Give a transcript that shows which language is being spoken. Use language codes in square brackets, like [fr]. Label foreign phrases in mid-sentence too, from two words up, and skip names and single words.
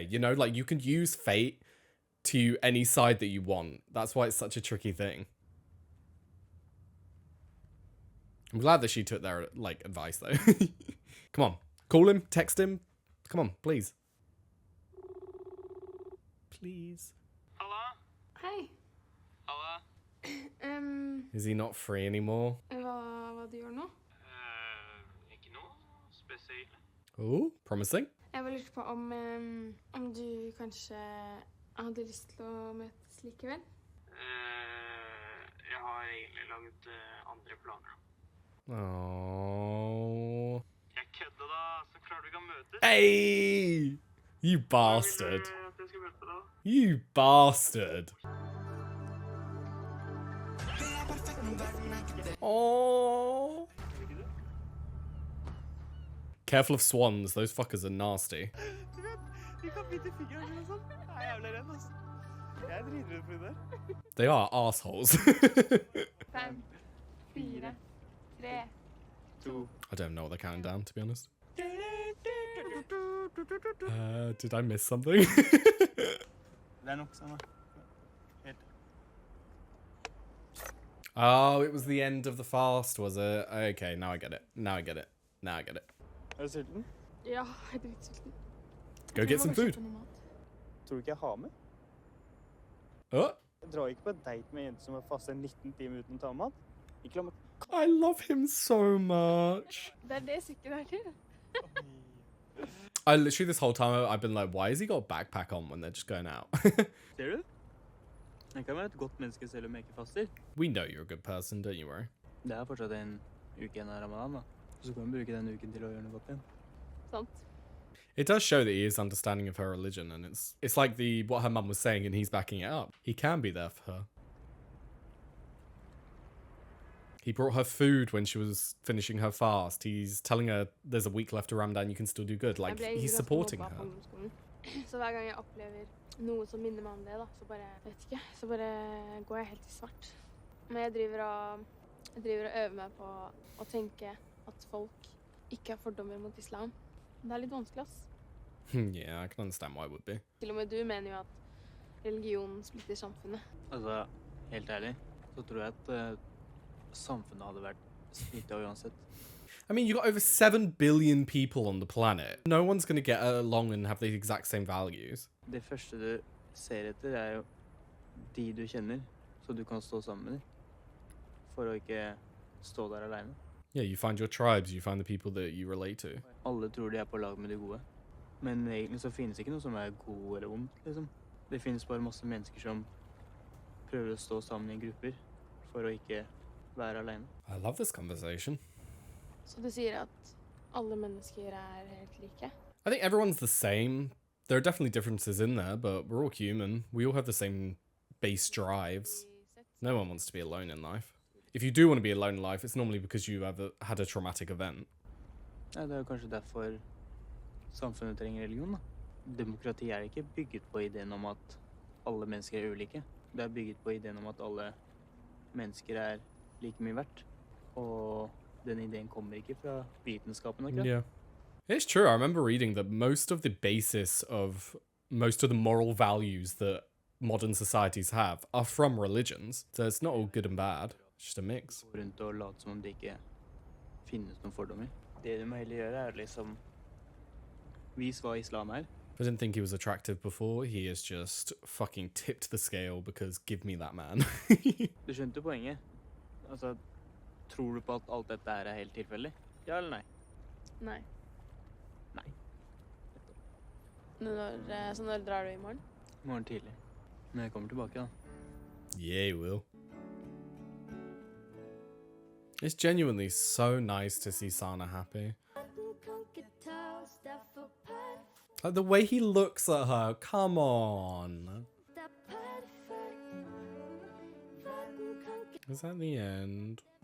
[en] You know, like you could use Fate to any side that you want. That's why it's such a tricky thing. I'm glad that she took their, like, advice, though. Come on. Call him. Text him. Come on, please. Please. [no] Halla? Hei. Halla? [en] Is he not free anymore? [no] Hva du gjør nå? Ikke noe spesielt. [en] Oh, promising. [no] Jeg var lurt på om du kanskje hadde lyst til å møtes likevel? Jeg har egentlig laget andre planer. [en] Oh. [no] Jeg kødder da, så klarer du ikke å møtes. [en] Hey! You bastard. [no] At jeg skal møte da. [en] You bastard. Oh. Careful of swans. Those fuckers are nasty. [no] Du vet, de kan bite fingeren og sånn. Jeg er jævlig redd, altså. Jeg er dritredd for det der. [en] They are assholes. 5, 4, 3. 2. I don't know what they're counting down, to be honest. Did I miss something? [no] Det er nok sånn da. Helt. [en] Oh, it was the end of the fast, was it? Okay, now I get it. Now I get it. Now I get it. [no] Er du sulten? Ja, jeg er dritsulten. [en] Go get some food. [no] Tror du ikke jeg har med? [en] Oh, [no] Jeg drar ikke på en date med en jente som har fastet 19 timer uten å ta mat. Ikke la meg... [en] I love him so much. [no] Det er det sykken er til. [en] I literally this whole time I've been like, why has he got a backpack on when they're just going out? [no] Ser du? Jeg kan være et godt menneske selv om jeg ikke faster. [en] We know you're a good person, don't you worry. [no] Det er fortsatt en uke igjen av Ramadan da. Så kan vi bruke den uken til å gjøre noe godt igjen. Sant. [en] It does show that he is understanding of her religion, and it's like what her mum was saying, and he's backing it up. He can be there for her. He brought her food when she was finishing her fast. He's telling her there's a week left of Ramadan, you can still do good. Like, he's supporting her. [no] Så hver gang jeg opplever noe som minner meg om det, da, så bare, vet ikke, så bare går jeg helt i svart. Men jeg driver og øver meg på å tenke at folk ikke har fordommer mot islam. Det er litt vanskelig, ass. [en] Yeah, I can understand why it would be. [no] Til og med du mener jo at religion splitter samfunnet. Altså, helt ærlig, så tror jeg at samfunnet hadde vært splittet uansett. [en] I mean, you got over 7 billion people on the planet. No one's going to get along and have the exact same values. [no] Det første du ser etter er jo de du kjenner, så du kan stå sammen med dem, for å ikke stå der alene. [en] Yeah, you find your tribes, you find the people that you relate to. [no] Alle tror de er på lag med de gode, men egentlig så finnes ikke noe som er god eller ondt, liksom. Det finnes bare masse mennesker som prøver å stå sammen i grupper, for å ikke være alene. [en] I love this conversation. [no] Så du sier at alle mennesker er helt like? [en] I think everyone's the same. There are definitely differences in there, but we're all human. We all have the same base drives. No one wants to be alone in life. If you do want to be alone in life, it's normally because you have had a traumatic event. [no] Ja, det er kanskje derfor samfunnet trenger religion, da. Demokrati er ikke bygget på ideen om at alle mennesker er ulike. Det er bygget på ideen om at alle mennesker er like mye verdt. Og den ideen kommer ikke fra vitenskapen, akkurat. [en] Yeah. It's true. I remember reading that most of the basis of most of the moral values that modern societies have are from religions. So it's not all good and bad. It's just a mix. [no] Gå rundt og late som om det ikke finnes noen fordommer. Det du må heller gjøre er liksom vis hva islam er. [en] I didn't think he was attractive before. He has just fucking tipped the scale because give me that man. [no] Du skjønte poenget. Altså, tror du på at alt dette her er helt tilfeldig? Ja eller nei? Nei. Nei. Så når drar du i morgen? Morgen tidlig. Men jeg kommer tilbake da. [en] Yeah, he will. It's genuinely so nice to see Sana happy. Like the way he looks at her, come on. Is that the end?